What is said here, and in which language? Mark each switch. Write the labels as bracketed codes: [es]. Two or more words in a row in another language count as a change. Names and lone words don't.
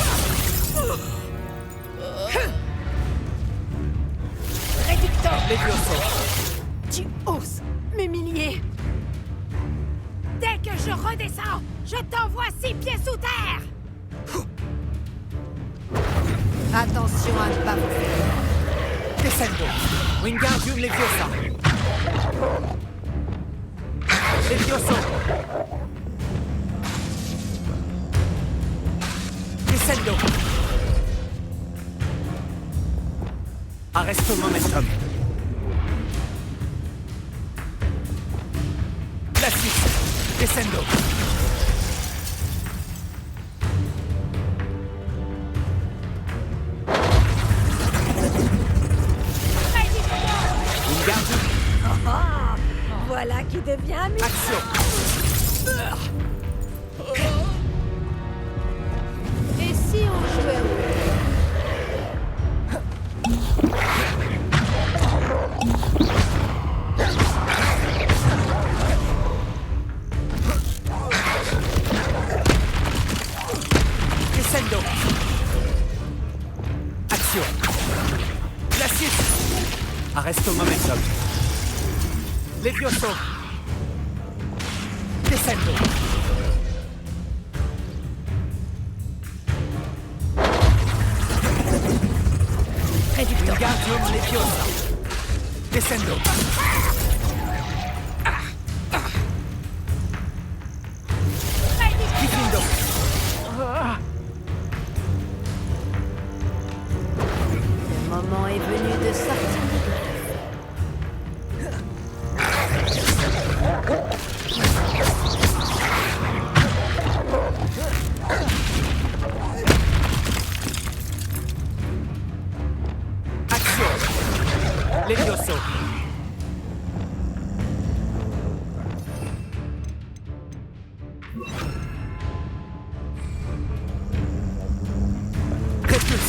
[fr] Réductor. Levioso. Tu oses m'humilier. Dès que je redescends, je t'envoie 6 pieds sous terre. Attention à ne pas vous faire. Descendo. Wingardium Leviosa. Levioso. Descendo. Arresto momentum. Glacius. Descendo. Wingardium. Voilà qui devient amusant. Action. Et si on jouait au... Descendo. Action. Glacius. Arresto momentum. Levioso. Descendo. Réducteur. Wingardium Leviosa. Descendo. Diffindo. Le moment est venu de sortir du gouffre. Action. Levioso. Repulso.